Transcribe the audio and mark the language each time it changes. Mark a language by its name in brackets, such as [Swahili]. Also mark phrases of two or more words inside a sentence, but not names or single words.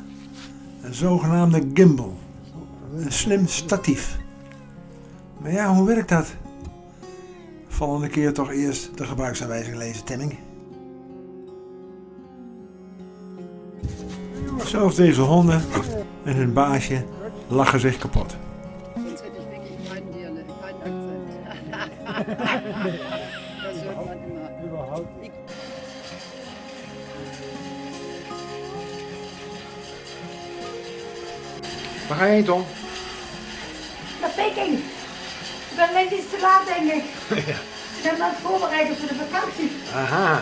[Dutch] Een zogenaamde gimbal. Een slim statief. Maar ja, hoe werkt dat? Volgende keer toch eerst de gebruiksaanwijzing lezen, Temming. Zelfs deze honden en hun baasje lachen zich kapot. [German] Sonst hätte ich wirklich keinen Akzent. Das hört man immer. Überhaupt. [Dutch] Waar ga je heen, Tom? Naar Peking. Ik ben net iets te laat, denk ik. Ik ben aan het voorbereiden voor de vakantie. Aha.